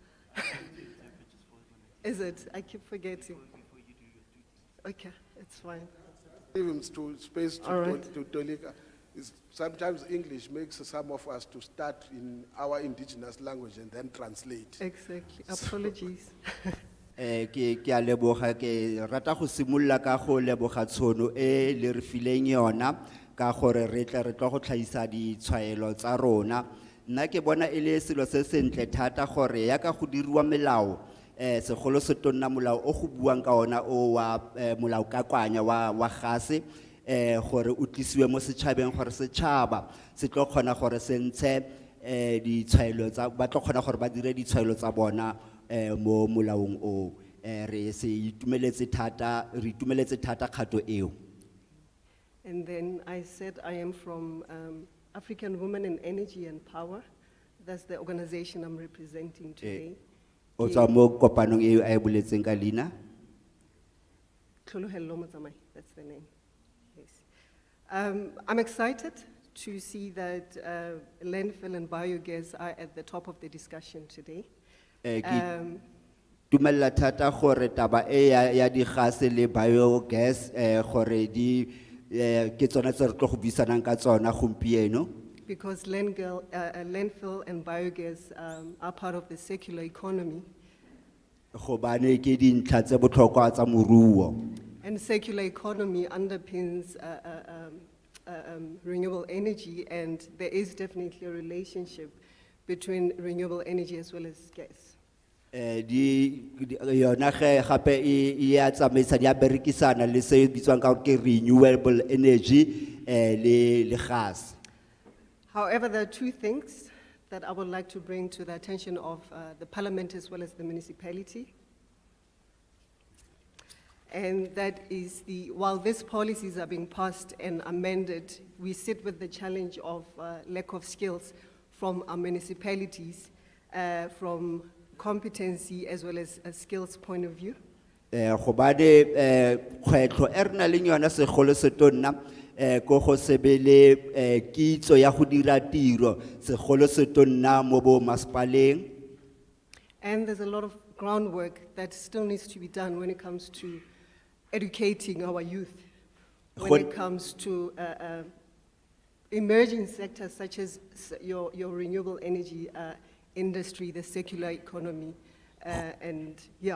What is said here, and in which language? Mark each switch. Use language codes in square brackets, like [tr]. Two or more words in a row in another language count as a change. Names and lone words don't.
[en] Is it? I keep forgetting. Okay, it's fine. Give him space to, All right. to Tolika. Sometimes English makes some of us to start in our indigenous language and then translate. Exactly. Apologies. [tn] Ke a leboga ke rata go simolla ka go leboga tshono e le re fileng yona ka gore re tle re tlo go tlhaisa ditshwaelo tsa rona nna ke bona e le selo se sentle thata gore ya ka go diriwa melao segolo se tonna molao o go buang ka ona o wa molao ka kwanya wa gase gore o tlisiwe mo setšhabeng gore setšhaba se tlo kgona gore se ntshe ditshwaelo tsa ba tlo kgona gore ba dire ditshwaelo tsa bona mo molaong o re se itumeletse thata kgato eo. [en] And then I said I am from African Women in Energy and Power. That's the organization I'm representing today. [tn] O tswa mo kopanong eo a e boletseng ka leina. Tlohelo Motsamai, [en] that's the name. Yes. I'm excited to see that landfill and biogas are at the top of the discussion today. [tn] Tumela thata gore taba e ya di gase le biogas gore di ke tsona tse re tlo go buisanang ka tsona gompieno. [en] Because landfill and biogas are part of the circular economy. [tn] Gobane ke dintlha tse botlhokwa tsa moruo. [en] And circular economy underpins renewable energy, and there is definitely a relationship between renewable energy as well as gas. [tn] Yona ge gape e ya tsamaisa di a berekisana le se bitswang ka gore ke [en] renewable energy [tn] le gas. [en] However, there are two things that I would like to bring to the attention of the Parliament as well as the municipality. And that is while these policies are being passed and amended, we sit with the challenge of lack of skills from our municipalities, from competency as well as a skills point of view. [tn] Gobane kgwetlho e re na leng yona segolo se tonna ko go sebele kitso ya go dira tiro segolo se tonna mo bo masepaleng. [en] And there's a lot of groundwork that still needs to be done when it comes to educating our youth, when it comes to emerging sectors such as your renewable energy industry, the circular economy, and yeah.